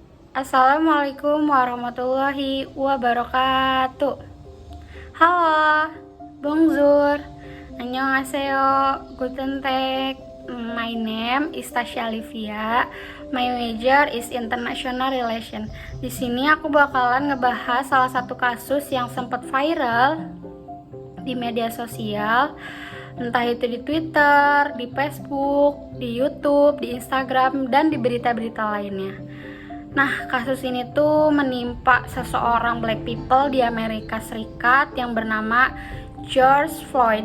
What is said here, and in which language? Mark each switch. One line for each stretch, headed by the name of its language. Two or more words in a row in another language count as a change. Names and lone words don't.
Arabic: السلام عليكم ورحمة الله وبركاته.
Indonesian: Halo, bonjour, annyeonghaseyo,
German: guten tag.
English: My name is Tasya Livia. My major is International Relation.
Indonesian: Di sini aku bakalan ngebahas salah satu kasus yang sempat viral di media sosial, entah itu di Twitter, di Facebook, di YouTube, di Instagram, dan di berita-berita lainnya. Nah, kasus ini tuh menimpa seseorang
English: black people
Indonesian: di Amerika Serikat yang bernama George Floyd.